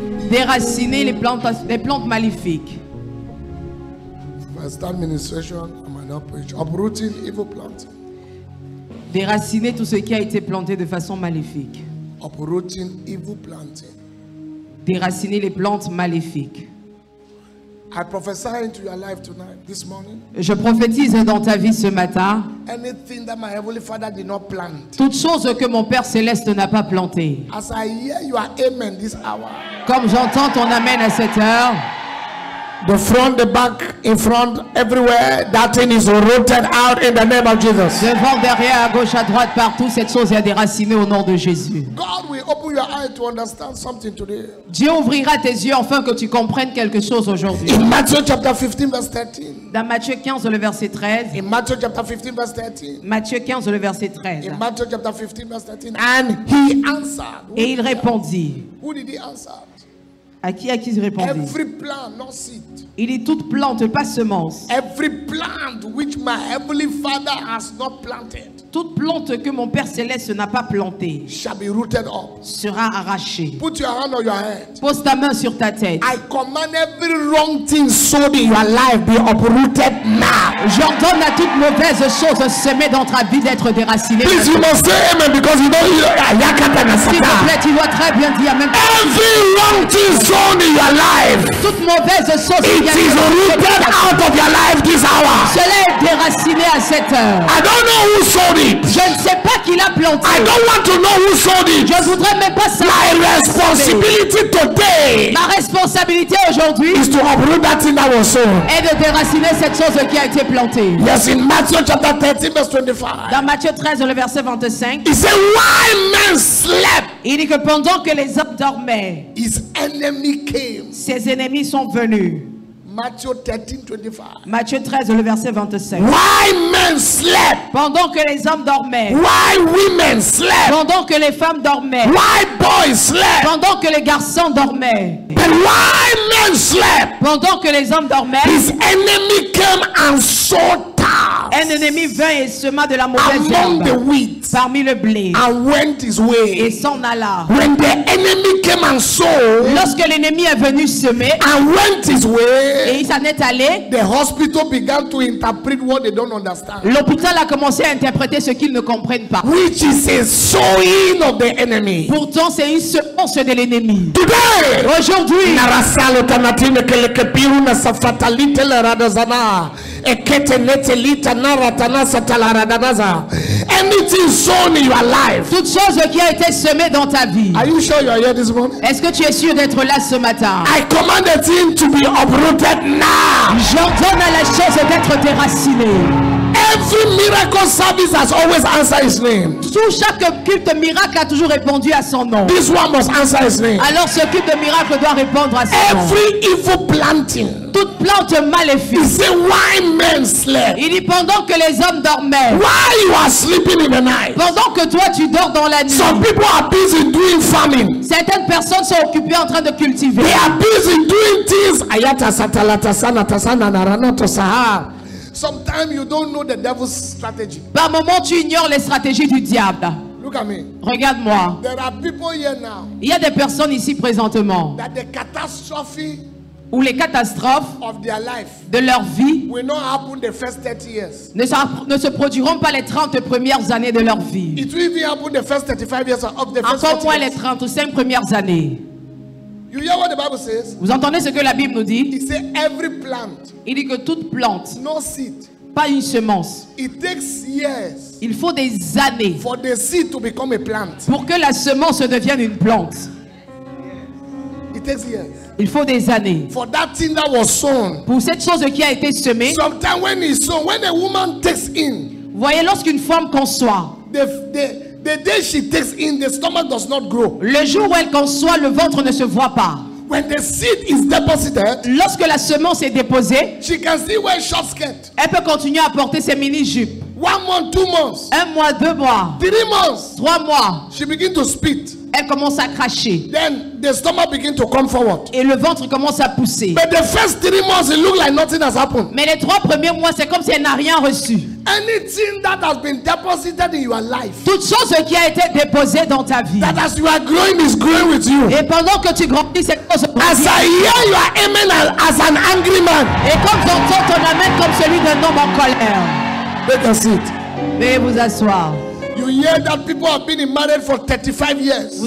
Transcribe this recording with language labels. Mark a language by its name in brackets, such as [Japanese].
[French] Déraciner les plantes maléfiques. [English] First administration, I'm an operation. Uprooting evil planting. [French] Déraciner tout ce qui a été planté de façon maléfique. [English] Uprooting evil planting. [French] Déraciner les plantes maléfiques. [English] I prophesy into your life tonight, this morning. [French] Je prophétise dans ta vie ce matin. [English] Anything that my heavenly Father did not plant. [French] Toute chose que mon Père céleste n'a pas plantée. [English] As I hear your amen this hour. [French] Comme j'entends ton amen à cette heure. [English] The front, the back, in front, everywhere, that thing is rooted out in the name of Jesus. [French] Devant, derrière, à gauche, à droite, partout, cette chose est déracinée au nom de Jésus. [English] God will open your eye to understand something today. [French] Dieu ouvrira tes yeux afin que tu comprennes quelque chose aujourd'hui. [English] In Matthew chapter 15 verse 13. [French] Dans Matthieu 15 le verset 13. [English] In Matthew chapter 15 verse 13. [French] Matthieu 15 le verset 13. [English] In Matthew chapter 15 verse 13. And he answered. [French] Et il répondit. [English] Who did he answer? [French] À qui il répondit? [English] Every plant, not seed. [French] Il dit toute plante, pas semence. [English] Every plant which my heavenly Father has not planted. [French] Toute plante que mon Père Céleste n'a pas plantée [English] shall be rooted up. [French] sera arrachée. [English] Put your hand on your head. [French] Pose ta main sur ta tête. [English] I command every wrong thing sown in your life be uprooted now. [French] J'ordonne à toute mauvaise chose semée dans ta vie d'être déracinée. [English] Please, you must say amen because you don't [French] S'il te plaît, tu dois très bien dire amen. [English] every wrong thing sown in your life, [French] Toute mauvaise chose [English] it is rooted out of your life this hour. [French] cela est déraciné à cette heure. [English] I don't know who sowed it. [French] Je ne sais pas qui l'a planté. [English] I don't want to know who sowed it. [French] Je voudrais même pas savoir. [English] My responsibility today [French] Ma responsabilité aujourd'hui [English] is to uproot that thing that was sown. [French] est de déraciner cette chose qui a été plantée. [English] Yes, in Matthew chapter 13 verse 25. [French] Dans Matthieu 13, le verset 25, [English] He said, why men slept, [French] il dit que pendant que les hommes dormaient, [English] his enemy came. [French] ses ennemis sont venus. [English] Matthew 13, 25. [French] Matthieu 13, le verset 25. [English] Why men slept, [French] Pendant que les hommes dormaient, [English] why women slept, [French] pendant que les femmes dormaient, [English] why boys slept, [French] pendant que les garçons dormaient, [English] but why men slept, [French] pendant que les hommes dormaient, [English] his enemy came and sowed tares [French] un ennemi vint et sema de la mauvaise [English] among the [French] herbe [English] wheat [French] parmi le blé [English] and went his [French] et [English] way. [French] s'en alla. [English] When the enemy came and sowed [French] Lorsque l'ennemi est venu semer [English] and went his [French] et [English] way, [French] il s'en est allé, [English] the hospital began to interpret what they don't understand, [French] l'hôpital a commencé à interpréter ce qu'ils ne comprennent pas. [English] which is a sowing of the enemy. [French] Pourtant, c'est une semence de l'ennemi. [English] Today, [French] Aujourd'hui, narasalo tanatine kelekepiru na safatalite la radazana ekete netelita naratana satalaradanaza. [English] Anything sown in your life. [French] toute chose qui a été semée dans ta vie, [English] Are you sure you are here this morning? [French] est-ce que tu es sûr d'être là ce matin? [English] I command the thing to be uprooted now. [French] J'ordonne à la chose d'être déracinée. [English] Every miracle service has always answered his name. [French] Tout chaque culte miracle a toujours répondu à son nom. [English] This one must answer his name. [French] Alors ce culte de miracle doit répondre à son nom. [English] Every evil planting. [French] Toute plante [English] He [French] maléfique. [English] said, why men slept? [French] Il dit pendant que les hommes dormaient, [English] Why you are sleeping in the night? [French] pendant que toi tu dors dans la nuit, [English] Some people are busy doing farming. [French] certaines personnes sont occupées en train de cultiver. [English] They are busy doing things. Ayata satalata sana tasana narana tosahar. Sometimes you don't know the devil's strategy. [French] Par moment tu ignores les stratégies du diable. [English] Look at me. [French] Regarde-moi. [English] There are people here now [French] Il y a des personnes ici présentement [English] that the catastrophe [French] où les catastrophes [English] of their life [French] de leur vie [English] will not happen the first 30 years. [French] ne se produiront pas les 30 premières années de leur vie. [English] It will even happen the first 35 years of the first [French] Encore [English] 40 [French] moins les [English] years. [French] 35 premières années. [English] You hear what the Bible says? [French] Vous entendez ce que la Bible nous dit? [English] It says every plant, [French] Il dit que toute plante, [English] no seed. [French] pas une semence. [English] It takes years [French] Il faut des années [English] for the seed to become a plant. [French] pour que la semence devienne une plante. [English] It takes years. [French] Il faut des années. [English] For that thing that was sown. [French] Pour cette chose qui a été semée, [English] Sometimes when it's sown, when a woman takes in, [French] vous voyez, lorsqu'une femme conçoit, [English] the day she takes in, the stomach does not grow. [French] le jour où elle conçoit, le ventre ne se voit pas. [English] When the seed is deposited, [French] Lorsque la semence est déposée, [English] she can still wear short skirt. [French] elle peut continuer à porter ses mini-jupes. [English] 1 month, 2 months, [French] 1 mois, 2 mois, [English] 3 months, [French] 3 mois, [English] she begin to spit. [French] elle commence à cracher. [English] Then the stomach begin to come forward. [French] Et le ventre commence à pousser. [English] But the first 3 months, it look like nothing has happened. [French] Mais les 3 premiers mois, c'est comme si elle n'a rien reçu. [English] Anything that has been deposited in your life, [French] Toute chose qui a été déposée dans ta vie. [English] that as you are growing is growing with you. [French] Et pendant que tu grandis, cette chose [English] As [French] grandit. [English] I hear you are amen as an angry man. [French] Et comme j'entends ton amen comme celui d'un homme en colère. [English] Take a seat. [French] Veuillez vous asseoir. [English] You hear that people have been in marriage for 35 years.